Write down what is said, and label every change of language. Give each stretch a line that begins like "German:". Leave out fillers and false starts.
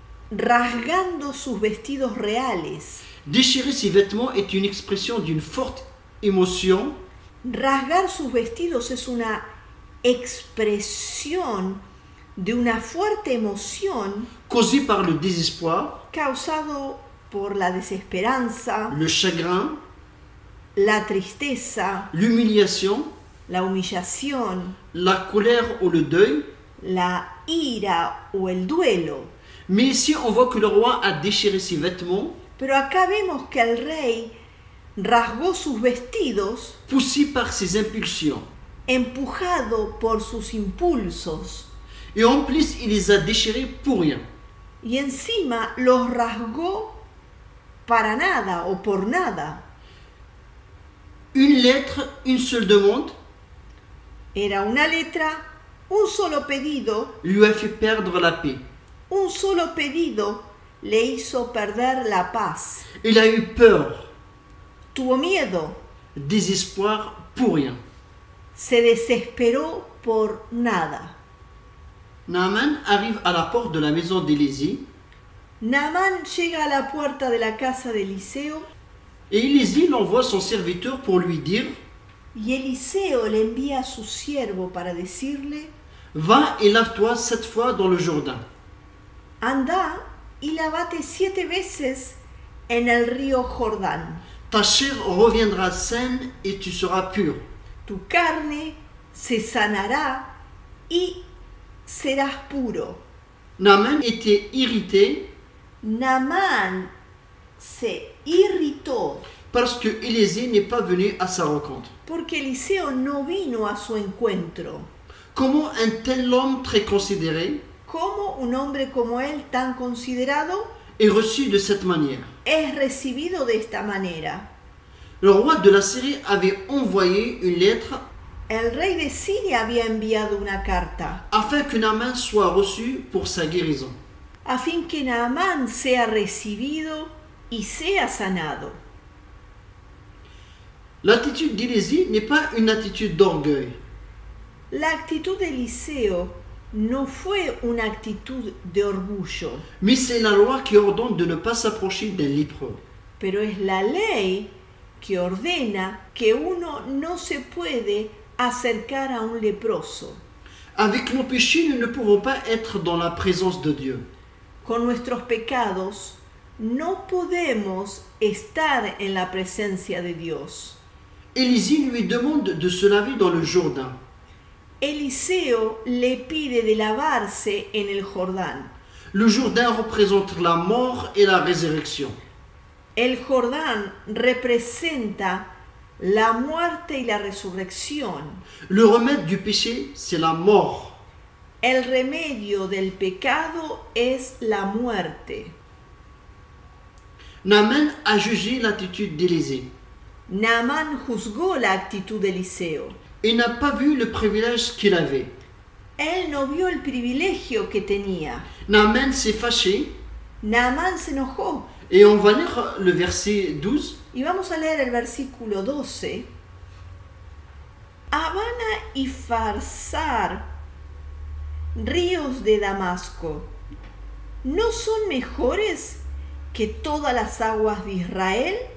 Spanish: rasgando sus vestidos reales.
French: Déchirer ses vêtements est une expression d'une forte émotion
Spanish: Rasgar sus vestidos es una expresión de una fuerte emoción
French: causée par le désespoir,
Spanish: causado por la desesperanza,
French: le chagrin,
Spanish: la tristeza,
French: l'humiliation,
Spanish: la humillación,
French: la colère ou le deuil.
Spanish: la ira o el duelo.
French: Mais ici, on voit que le roi a déchiré ses vêtements,
Spanish: Pero acá vemos que el rey rasgó sus vestidos
French: poussé par ses impulsions.
Spanish: empujado por sus impulsos
French: Et en plus, il les a déchirés pour rien.
Spanish: y encima los rasgó para nada o por nada.
French: Une lettre, une seule demande
Spanish: Era una letra, un solo pedido,
French: lui a fait perdre la paix.
Spanish: un solo pedido le hizo perder la paz.
French: Il a eu peur,
Spanish: Tuvo miedo,
French: désespoir pour rien.
Spanish: se desesperó por nada.
French: Naaman arrive à la porte de la maison d'Élisée
Spanish: Naamán llega a la puerta de la casa de Eliseo
French: et Élisée l'envoie son serviteur pour lui dire:
Spanish: y Eliseo le envía a su siervo para decirle:
French: Va et lave-toi 7 fois dans le Jourdain.
Spanish: anda y lavate 7 veces en el río Jordán.
French: Ta chair reviendra saine et tu seras pur.
Spanish: Tu carne se sanará y serás puro.
French: Naaman était irrité
Spanish: Naamán se irritó
French: parce que Élisée n'est pas venu à sa rencontre.
Spanish: porque Eliseo no vino a su encuentro.
French: Comment un tel homme très considéré
Spanish: ¿Cómo un hombre como él, tan considerado,
French: est reçu de cette manière?
Spanish: es recibido de esta manera?
French: Le roi de la Syrie avait envoyé une lettre
Spanish: El rey de Siria había enviado una carta
French: afin que Naaman soit reçu pour sa guérison.
Spanish: a fin que Naamán sea recibido y sea sanado.
French: L'attitude d'Élisée n'est pas une attitude d'orgueil,
Spanish: La actitud de Eliseo no fue una actitud de orgullo,
French: mais c'est la loi qui ordonne de ne pas s'approcher d'un lépreux.
Spanish: pero es la ley que ordena que uno no se puede acercar a un leproso.
French: Avec nos péchés, nous ne pouvons pas être dans la présence de Dieu.
Spanish: Con nuestros pecados no podemos estar en la presencia de Dios.
French: Élisée lui demande de se laver dans le Jourdain.
Spanish: Eliseo le pide de lavarse en el Jordán.
French: Le Jourdain représente la mort et la résurrection.
Spanish: El Jordán representa la muerte y la resurrección.
French: Le remède du péché, c'est la mort.
Spanish: El remedio del pecado es la muerte.
French: Naaman a jugé l'attitude d'Élisée.
Spanish: Naamán juzgó la actitud de Eliseo.
French: Il n'a pas vu le privilège qu'il avait.
Spanish: Él no vio el privilegio que tenía.
French: Naaman s'est fâché
Spanish: Naamán se enojó.
French: et on va lire le verset 12.
Spanish: Y vamos a leer el versículo 12. Habana y Farsar, ríos de Damasco, ¿no son mejores que todas las aguas de Israel?